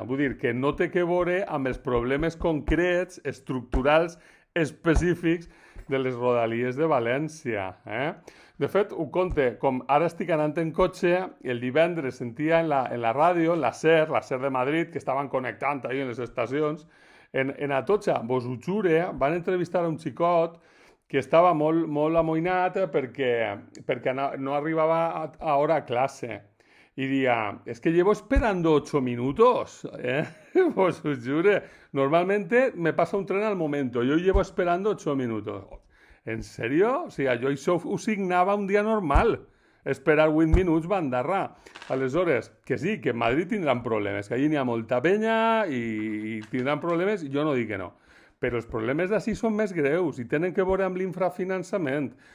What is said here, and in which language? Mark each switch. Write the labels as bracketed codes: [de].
[ca] Vull dir que no té que veure amb els problemes concrets, estructurals, específics de les Rodalies de València, De fet, ho conte, com ara estic anant en cotxe, el divendres sentia en la ràdio, en la SER de Madrid, que estaven connectant ahí en les estacions, en Atocha, vos ho jure, van entrevistar a un xicot que estava molt amoïnat perquè no arribava a hora a clase. [es] Y diría, es que llevo esperando 8 minutos, Pues os jure. Normalmente me pasa un tren al momento. Yo llevo esperando 8 minutos. ¿En serio? [ca] O sigui, jo això ho signava un dia normal. Esperar 8 minuts bandarra. Aleshores, que sí, que en Madrid tindran problemes, que allí n'hi ha molta penya i tindran problemes, jo no dic que no. Però els problemes d'ací són més greus i tenen que veure amb l'infrafinançament.